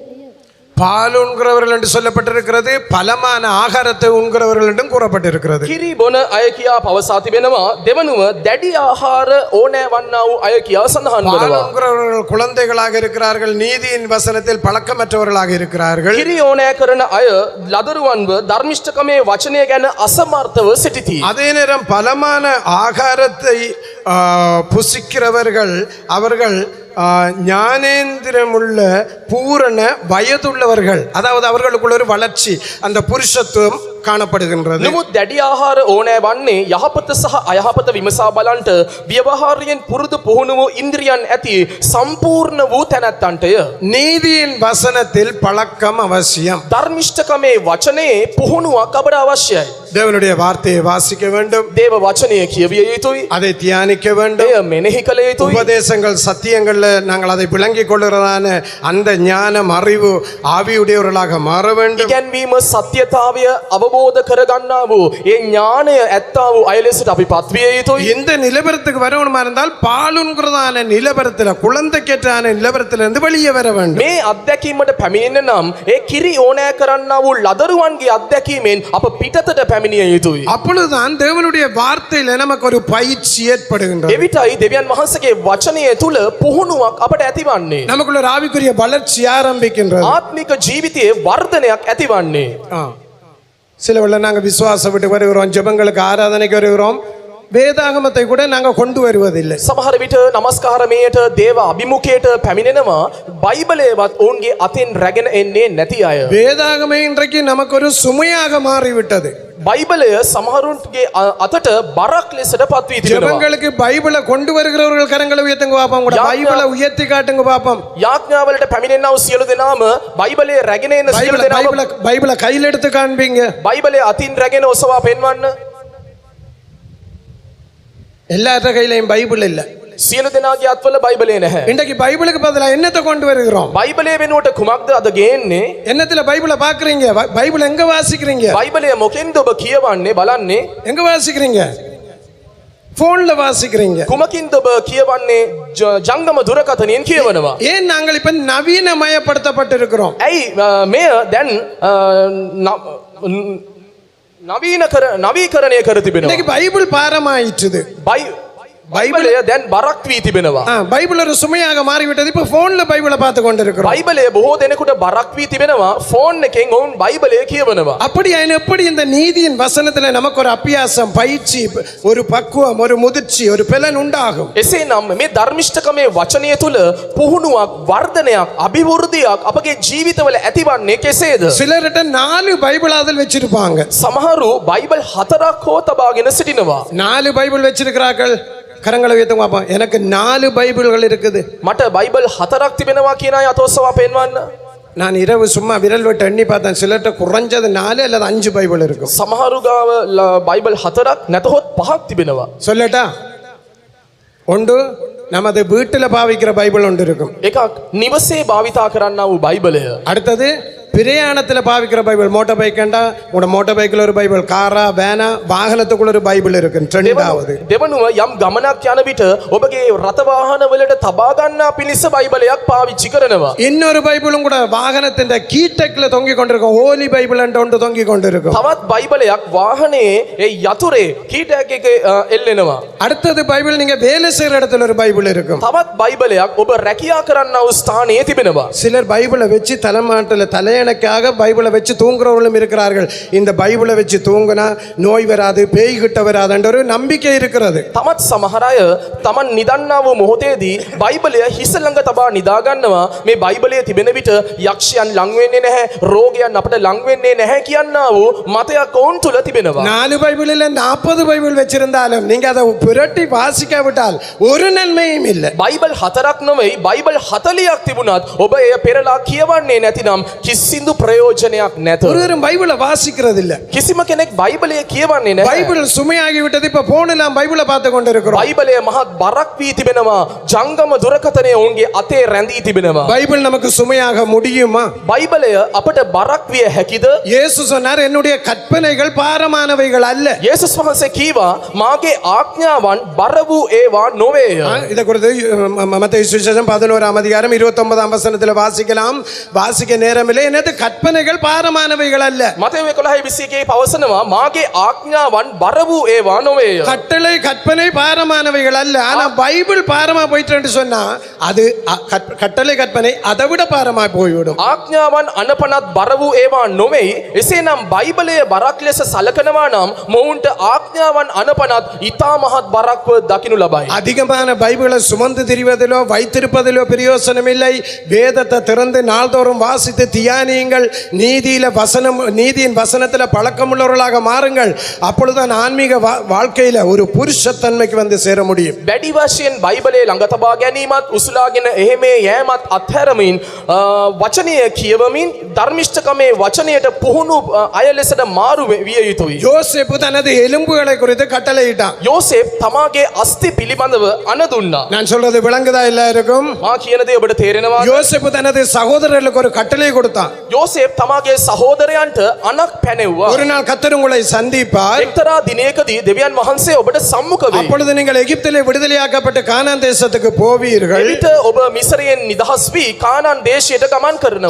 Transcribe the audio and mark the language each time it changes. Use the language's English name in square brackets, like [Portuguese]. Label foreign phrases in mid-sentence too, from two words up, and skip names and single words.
[Tamil] பால் உண்கிறவர்கள் என்று சொல்லப்பட்டிருக்கிறது, பலமான ஆகாரத்தை உண்கிறவர்கள் என்றும் கூறப்பட்டிருக்கிறது. [Sinhala] කිරි බොන අය කියා පවසා තිබෙනවා. දෙවනුව දැඩි ආහාර ඕනෑ වන්නා වූ අය කියා සඳහන් [Tamil] பால் [Sinhala] වෙනවා. [Tamil] உண்கிறவர்கள் குழந்தைகளாக இருக்கிறார்கள், நீதியின் வசனத்தில் பழக்கமற்றவர்களாக இருக்கிறார்கள். [Sinhala] කිරි ඕනෑ කරන අය ලදරුවන්ව ධර්මිෂ්ඨකමේ වචනය ගැන අසමර්ථව සිටිති. [Tamil] அதே நேரம் பலமான ஆகாரத்தை புசிக்கிறவர்கள் அவர்கள் ஞானேந்திரமுள்ள பூரண வயதுள்ளவர்கள், அதாவது அவர்களுக்குள்ள ஒரு வளர்ச்சி, அந்த புருஷத்துவம் காணப்படுகின்றது. [Sinhala] නමුත් දැඩි ආහාර ඕනෑ වන්නේ යහපත සහ අයහපත විමසා බලන්ට ව්‍යවහාරයෙන් පුරුදු පුහුණු වූ ඉන්ද්‍රියන් ඇති සම්පූර්ණ වූ තැනැත්තන්ටය. [Tamil] நீதியின் வசனத்தில் பழக்கம் அவசியம். [Sinhala] ධර්මිෂ්ඨකමේ වචනේ පුහුණුවක් අපට අවශ්‍යයි. [Tamil] தேவனுடைய வார்த்தையை வாசிக்க வேண்டும், [Sinhala] දේව වචනය කියවිය යුතුයි, [Tamil] அதை தியானிக்க வேண்டும். [Sinhala] එය මෙනෙහි කළ යුතුයි. [Tamil] உபதேசங்கள் சத்தியங்கள்ல நாங்கள் அதை விளங்கிக் கொள்கிறதான அந்த ஞானம் அறிவு ஆவியுடையவர்களாக மாற வேண்டும். [Sinhala] ඉගැන්වීම සත්‍යතාවය අවබෝධ කරගන්නා වූ ඒ ඥානය ඇත්තා වූ අය ලෙසට අපි පත්විය යුතුයි. [Tamil] இந்த நிலவரத்துக்கு வரணுமா இருந்தால் பாலுங்கிறதான நிலவரத்தில், குழந்தைக்கேற்றான நிலவரத்திலிருந்து வெளியே வர வேண்டும். [Sinhala] මේ අත්දැකීමට පැමිණෙන්න නම් ඒ කිරි ඕනෑ කරන්නා වූ ලදරුවන්ගේ අත්දැකීමෙන් අප පිටතට පැමිණිය යුතුයි. [Tamil] அப்பொழுதுதான் தேவனுடைய வார்த்தையில நமக்கு ஒரு பயிற்சி ஏற்படுகின்றது. [Sinhala] එවිටයි දෙවියන් වහන්සේගේ වචනය තුල පුහුණුවක් අපට ඇතිවන්නේ. [Tamil] நமக்குள்ள ஒரு ஆவிக்குரிய வளர்ச்சி ஆரம்பிக்கின்றது. [Sinhala] ආත්මික ජීවිතයේ වර්ධනයක් ඇතිවන්නේ. [Tamil] சில வேளை நாங்கள் விசுவாசம் விட்டு வருகிறோம், ஜெபங்களுக்கு ஆராதனைக்கு வருகிறோம், வேதாகமத்தை கூட நாங்கள் கொண்டு வருவதில்லை. [Sinhala] සමහර විට නමස්කාරමයට දේව අභිමුඛයට පැමිණෙනවා බයිබලයේවත් ඔවුන්ගේ අතින් රැගෙන එන්නේ නැති අය. [Tamil] வேதாகமே இன்றைக்கு நமக்கு ஒரு சுமையாக மாறிவிட்டது. [Sinhala] බයිබලය සමහරුන්ගේ අතට බරක් ලෙසට පත්වී තිබෙනවා. [Tamil] ஜெபங்களுக்கு பைபிளை கொண்டு வருகிறவர்கள் கரங்களை உயர்த்துங்க பாப்போம், கூட பைபிளை உயர்த்தி காட்டுங்க பாப்போம். [Sinhala] යාඥාවලට පැමිණෙනා වූ සියලු දෙනාම බයිබලයේ රැගෙන එන සියලු දෙනාම [Tamil] பைபிளை கையில் எடுத்து காண்பீங்க. [Sinhala] බයිබලයේ අතින් රැගෙන ඔසවා පෙන්වන්න. [Tamil] எல்லாத்த கையிலையும் பைபிள் இல்லை. [Sinhala] සියලු දෙනාගේ අත්වල බයිබලය නැහැ. [Tamil] இன்றைக்கு பைபிளுக்கு பதிலா என்னத்தை கொண்டு வருகிறோம்? [Sinhala] බයිබලයේ වෙනුවට කුමක්ද අද ගේන්නේ? [Tamil] என்னத்துல பைபிளை பாக்குறீங்க? பைபிள் எங்க வாசிக்கிறீங்க? [Sinhala] බයිබලය මොකෙන්ද ඔබ කියවන්නේ බලන්නේ? [Tamil] எங்க வாசிக்கிறீங்க? போன்ல வாசிக்கிறீங்க. [Sinhala] කුමකින්ද ඔබ කියවන්නේ? ජංගම දුරකථනයෙන් කියවනවා. [Tamil] ஏன் நாங்கள் இப்ப நவீனமயப்படுத்தப்பட்டிருக்கிறோம்? [Sinhala] ඇයි මෙය දැන් නවීකරණය කර තිබෙනවා. [Tamil] இன்னைக்கு பைபிள் பாரமாயிற்றுது. බයිබලය දැන් බරක් වී තිබෙනවා. பைபிள் ஒரு சுமையாக மாறிவிட்டது. இப்ப போன்ல பைபிளை பார்த்து கொண்டிருக்கிறோம். [Sinhala] බයිබලය බොහෝ දෙනෙකුට බරක් වී තිබෙනවා. ෆෝන් එකෙන් ඔවුන් බයිබලය කියවනවා. [Tamil] எப்படி இந்த நீதியின் வசனத்துல நமக்கு ஒரு அபியாசம், பயிற்சி, ஒரு பக்குவம், ஒரு முதிர்ச்சி, ஒரு பலன் உண்டாகும். [Sinhala] එසේනම් මේ ධර්මිෂ්ඨකමේ වචනය තුල පුහුණුවක්, වර්ධනයක්, අභිවෘද්ධියක් අපගේ ජීවිතවල ඇතිවන්නේ කෙසේද? [Tamil] சிலர்கிட்ட 4 பைபிளாதல் வச்சிருப்பாங்க. [Sinhala] සමහරු බයිබල් 4ක් හෝ තබාගෙන සිටිනවා. [Tamil] 4 பைபிள் வச்சிருக்கிறார்கள். கரங்களை உயர்த்துங்க பாப்போம். எனக்கு 4 பைபிள்கள் இருக்குது. [Sinhala] මට බයිබල් 4ක් තිබෙනවා කියන අය අතොස්සවා පෙන්වන්න. [Tamil] நான் இரவு சும்மா விரல் விட்டு எண்ணி பார்த்தேன். சிலர்கிட்ட குறைஞ்சது 4 அல்லது 5 பைபிள் இருக்கும். [Sinhala] සමහරු ගාව බයිබල් 4ක් නැතහොත් 5ක් තිබෙනවා. [Tamil] சொல்லட்டா? 1 நமது வீட்டில் பாவிக்கிற பைபிள் ஒன்று இருக்கும். [Sinhala] එකක් නිවසේ භාවිතා කරන්නා වූ බයිබලය. [Tamil] அடுத்தது பிரயாணத்தில் பாவிக்கிற பைபிள். [English] motor bike [Tamil] கண்டா உங்களோட மோட்டார் பைக்கில் ஒரு பைபிள், காரா வேனா வாகனத்துக்குள்ள ஒரு பைபிள் இருக்கு. ரெண்டாவது [Sinhala] දෙවනුව යම් ගමනක් යන විට ඔබගේ රථ වාහන වලට තබා ගන්නා පිණිස බයිබලයක් පාවිච්චි කරනවා. [Tamil] இன்னொரு பைபிளும் கூட வாகனத்தின் கீட்டக்ல தொங்கி கொண்டிருக்கும். [English] Holy Bible [Tamil] ஒன்று தொங்கி கொண்டிருக்கும். [Sinhala] තවත් බයිබලයක් වාහනේ ඒ යතුරේ කීටයක් එක එල්ලෙනවා. [Tamil] அடுத்தது பைபிள் நீங்க வேலை செய்யற இடத்துல ஒரு பைபிள் இருக்கும். [Sinhala] තවත් බයිබලයක් ඔබ රැකියා කරන්නා වූ ස්ථානයේ තිබෙනවා. [Tamil] சிலர் பைபிளை வச்சு தலைமாட்டில் தலையணைக்காக பைபிளை வச்சு தூங்குறவர்களும் இருக்கிறார்கள். இந்த பைபிளை வச்சு தூங்குனா நோய் வராது, பேய் கிட்ட வராதுன்ற ஒரு நம்பிக்கை இருக்கிறது. [Sinhala] තවත් සමහර අය තමන් නිදන්නා වූ මොහොතේදී බයිබලය හිස ළඟ තබා නිදා ගන්නවා. මේ බයිබලයේ තිබෙන විට යක්ෂයන් ලං වෙන්නේ නැහැ, රෝගයන් අපට ලං වෙන්නේ නැහැ කියනා වූ මතයක් ඔවුන් තුල තිබෙනවා. [Tamil] 4 பைபிளில் 40 பைபிள் வச்சிருந்தாலும் நீங்க அதை புரட்டி வாசிக்காவிட்டால் ஒரு நன்மையும் இல்லை. [Sinhala] බයිබල් 4ක් නෙවෙයි බයිබල් 40ක් තිබුණත් ඔබ එය පෙරලා කියවන්නේ නැතිනම් කිසිදු ප්‍රයෝජනයක් නැත. [Tamil] ஒருவரும் பைபிளை வாசிக்கிறது இல்ல. [Sinhala] කිසිම කෙනෙක් බයිබලය කියවන්නේ නැහැ. [Tamil] பைபிள் சுமையாகி விட்டது. இப்ப போனெல்லாம் பைபிளை பார்த்து கொண்டு இருக்கிறோம். [Sinhala] බයිබලය මහත් බරක් වී තිබෙනවා. ජංගම දුරකථනය ඔවුන්ගේ අතේ රැඳී තිබෙනවා. [Tamil] பைபிள் நமக்கு சுமையாக முடியுமா? [Sinhala] බයිබලය අපට බරක් විය හැකිද? [Tamil] இயேசு சொன்னார், என்னுடைய கற்பனைகள் பாரமானவைகள் அல்ல. [Sinhala] යේසුස් වහන්සේ කීවා මාගේ ආඥාවන් බර වූ ඒවා නොවේය. [Tamil] இதை குறித்து மத்தேயு சுவிசேஷம் 11ஆம் அதிகாரம் 29ஆம் வசனத்தில் வாசிக்கலாம். வாசிக்க நேரமில்லை. எனது கற்பனைகள் பாரமானவைகள் அல்ல. [Sinhala] මතෙව් 11:21 පවසනවා මාගේ ආඥාවන් බර වූ ඒවා නොවේය. [Tamil] கட்டளை கற்பனை பாரமானவைகள் அல்ல. ஆனா பைபிள் பாரமா போயிட்டு சொன்னா அது கட்டளை கற்பனை அதை விட பாரமா போய்விடும். [Sinhala] ආඥාවන් අනපනත් බර වූ ඒවා නොවේයි. එසේනම් බයිබලය බරක් ලෙස සලකනවා නම් මොවුන්ට ආඥාවන් අනපනත් ඊටා මහත් බරක්ව දකිනු ලබයි. [Tamil] அதிகமான பைபிளை சுமந்து திரிவதிலோ வைத்திருப்பதிலோ பிரயோசனம் இல்லை. வேதத்தை திறந்து நாள்தோறும் வாசித்து தியானியுங்கள். நீதியின் வசனத்துல பழக்கமுள்ளவர்களாக மாறுங்கள். அப்பொழுதுதான் ஆன்மீக வாழ்க்கையில ஒரு புருஷத்தன்மைக்கு வந்து சேர முடியும். [Sinhala] වැඩි වශයෙන් බයිබලයේ ළඟ තබා ගැනීමත් උසුලාගෙන එහෙමේ යෑමත් අත්හැරමින් වචනය කියවමින් ධර්මිෂ්ඨකමේ වචනයට පුහුණු අය ලෙසට මාරු විය යුතුයි. [Tamil] யோசேப்பு தனது எலும்புகளை குறித்து கட்டளையிட்டான். [Sinhala] යෝසේප් තමාගේ අස්ථි පිළිබඳව අණ දුන්නා. [Tamil] நான் சொல்றது விளங்குதா எல்லாருக்கும்? [Sinhala] මා කියන දේ ඔබට තේරෙනවද? [Tamil] யோசேப்பு தனது சகோதரர்களுக்கு ஒரு கட்டளை கொடுத்தான். [Sinhala] යෝසේප් තමාගේ සහෝදරයන්ට අණක් පැනෙව්වා. [Tamil] ஒரு நாள் கர்த்தர் உங்களை சந்திப்பார். [Sinhala] එක්තරා දිනයකදී දෙවියන් වහන්සේ ඔබට සම්මුඛ වෙයි. [Tamil] அப்பொழுது நீங்கள் எகிப்திலே விடுதலையாக்கப்பட்டு கானான் தேசத்துக்கு போவீர்கள். [Sinhala] එවිට ඔබ මිස්රයෙන් නිදහස් වී කානාන් දේශයට ගමන් කරනවා.